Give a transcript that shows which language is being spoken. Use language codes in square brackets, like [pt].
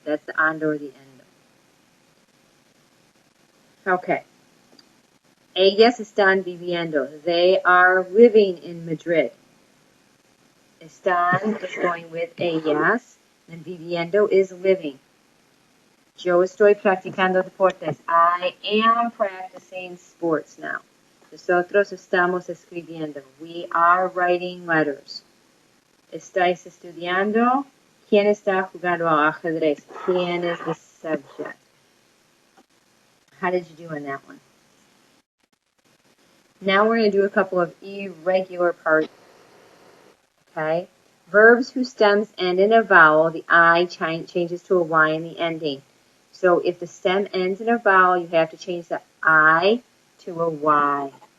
[en] That's the ando or the endo. [es] Okay. Ellas están viviendo. [en] They are living in Madrid. Están is going with ellas, and viviendo is living. [es] Yo estoy practicando deportes. [en] I am practicing sports now. [es] Nosotros estamos escribiendo. [en] We are writing letters. [es] Estáis estudiando. ¿Quién está jugando al ajedrez? [en] ¿Quién is the subject? How did you do on that one? Now we're going to do a couple of irregular parts. Okay? Verbs whose stems end in a vowel, the I changes to a Y in the ending. So if the stem ends in a vowel, you have to change the I to a Y.